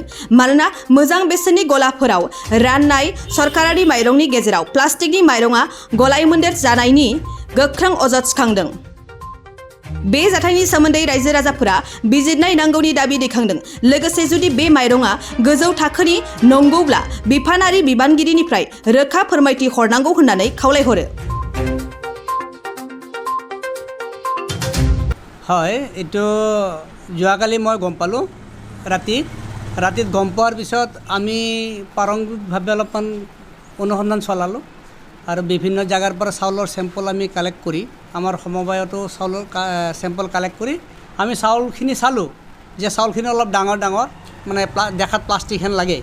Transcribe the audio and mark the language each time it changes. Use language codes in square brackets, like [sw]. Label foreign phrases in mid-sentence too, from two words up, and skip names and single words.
[brx] मानोना मोजां बेसेननि गलाफोराव राननाय सरकारारि माइरंनि गेजेराव प्लास्टिकनि माइरंआ गलायमोन्देर जानायनि गोख्रों अजद थिखांदों। बे जाथायनि सोमोन्दै रायजो राजाफोरा बिजिरनाय नांगौनि दाबि दैखांदों। लोगोसे जुदि बे माइरंआ गोजौ थाखोनि नंगौब्ला बिफानारि बिबानगिरिनिफ्राय रोखा फोरमायथि हरनांगौ होननानै खावलायहरो। [as] হয়, এইটো যোৱাকালি মই গম পালোঁ ৰাতিত গম পোৱাৰ পিছত আমি প্ৰাৰম্ভিকভাৱে অলপমান অনুসন্ধান চলালোঁ আৰু বিভিন্ন জাগাৰ পৰা চাউলৰ চেম্পল আমি কালেক্ট কৰি আমাৰ সমবায়তো চাউলৰ চেম্পল কালেক্ট কৰি আমি চাউলখিনি চালোঁ যে চাউলখিনি অলপ ডাঙৰ মানে দেখাত প্লাষ্টিক হেন লাগে।